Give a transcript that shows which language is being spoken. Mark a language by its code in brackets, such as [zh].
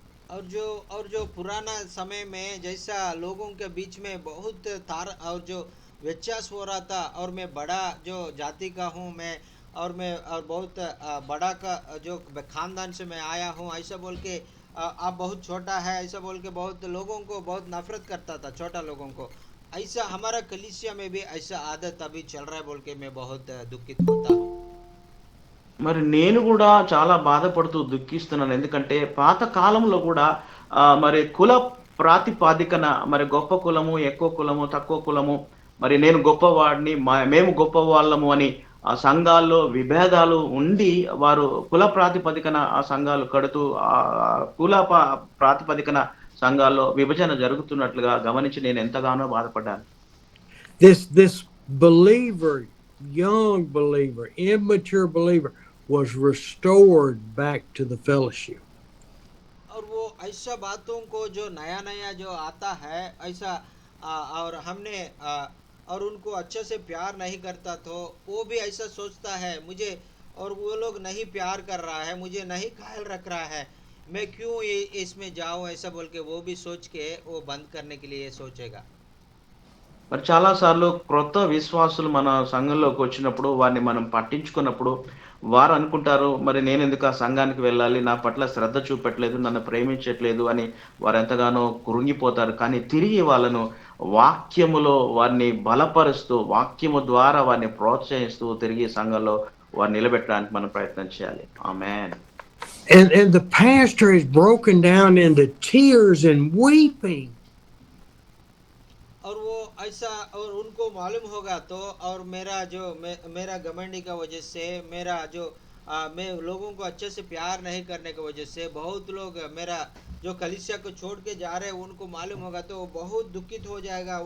[hi] और जो पुराना समय में जैसा लोगों के बीच में बहुत तार और जो व्यत्यास हो रहा था, और मैं बड़ा जो जाति का हूँ मैं, और मैं और बहुत बड़ा का जो खानदान से मैं आया हूँ, ऐसा बोल के आप बहुत छोटा है ऐसा बोल के बहुत लोगों को बहुत नफरत करता था, छोटा लोगों को। ऐसा हमारा कलीसिया में भी ऐसा आदत अभी चल रहा है बोल के मैं बहुत दुखित होता हूँ। [te] మరి నేను కూడా చాలా బాధపడుతూ దుఃఖిస్తున్నాను. ఎందుకంటే పాత కాలంలో కూడా మరి కుల ప్రాతిపాదికన మరి గొప్ప కులము, ఎక్కువ కులము, తక్కువ కులము, మరి నేను గొప్పవాడిని, మేము గొప్పవాళ్ళము అని ఆ సంఘాల్లో విభేదాలు ఉండి వారు కుల ప్రాతిపదికన ఆ సంఘాలు కడుతూ కుల ప్రాతిపదికన సంఘాల్లో విభజన జరుగుతున్నట్లుగా గమనించి నేను ఎంతగానో బాధపడ్డాను. [en] This believer, young believer, immature believer was restored back to the fellowship. [hi] और वो ऐसा बातों को जो नया नया जो आता है ऐसा और हमने और उनको अच्छे से प्यार नहीं करता तो वो भी ऐसा सोचता है मुझे, और वो लोग नहीं प्यार कर रहा है, मुझे नहीं ख्याल रख रहा है, मैं क्यों इसमें जाऊं, ऐसा बोल के वो भी सोच के वो बंद करने के लिए सोचेगा। [te] మరి చాలా సార్లు క్రొత్త విశ్వాసులు మన సంఘంలోకి వచ్చినప్పుడు వారిని మనం పట్టించుకున్నప్పుడు వారు అనుకుంటారు మరి నేను ఎందుకు ఆ సంఘానికి వెళ్ళాలి, నా పట్ల శ్రద్ధ చూపెట్టలేదు, నన్ను ప్రేమించట్లేదు అని వారు ఎంతగానో కృంగిపోతారు. కానీ తిరిగి వాళ్ళను వాక్యములో వారిని బలపరుస్తూ వాక్యము ద్వారా వారిని ప్రోత్సహిస్తూ తిరిగి సంఘంలో వారిని నిలబెట్టడానికి మనం ప్రయత్నం చేయాలి. ఆమేన్. [en] And the pastor is broken down into tears and weeping. [hi] और वो ऐसा और उनको मालूम होगा तो, और मेरा जो मेरा घमंडी का वजह से, मेरा जो मैं लोगों को अच्छे से प्यार नहीं करने की वजह से बहुत लोग मेरा जो कलीसिया को छोड़ के जा रहे हैं उनको मालूम होगा तो वो बहुत दुखित हो जाएगा।